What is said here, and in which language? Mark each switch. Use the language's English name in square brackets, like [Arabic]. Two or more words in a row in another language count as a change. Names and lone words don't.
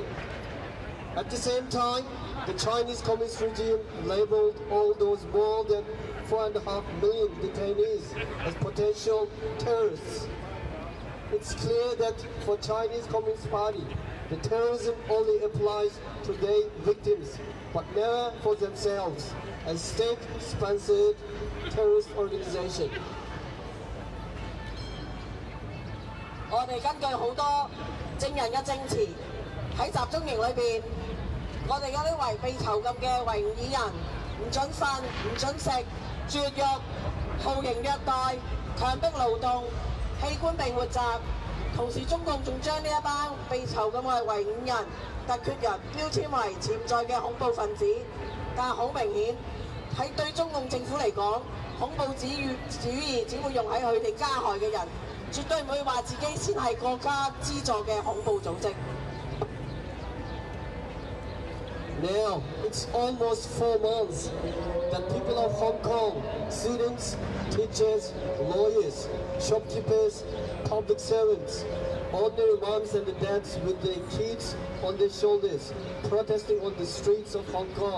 [English] At the same time, the Chinese Communist regime labeled all those more than 4.5 million detainees as potential terrorists. It's clear that for Chinese Communist Party, the terrorism only applies to their victims, but never for themselves, as state-sponsored terrorist organization. [Cantonese] 我哋根據好多證人嘅證詞，喺集中營裏邊，我哋嗰啲被囚禁嘅維吾爾人唔准瞓、唔准食、絕育、酷刑虐待、強迫勞動、器官被活摘。同時，中共仲將呢一班被囚禁嘅維吾爾人、突厥人標籤為潛在嘅恐怖分子。但係好明顯，喺對中共政府嚟講，恐怖主義只會用喺佢哋加害嘅人，絕對唔會話自己先係國家資助嘅恐怖組織。 [English] Now, it's almost 4 months that people of Hong Kong, students, teachers, lawyers, shopkeepers, public servants, ordinary moms and dads with their kids on their shoulders, protesting on the streets of Hong Kong.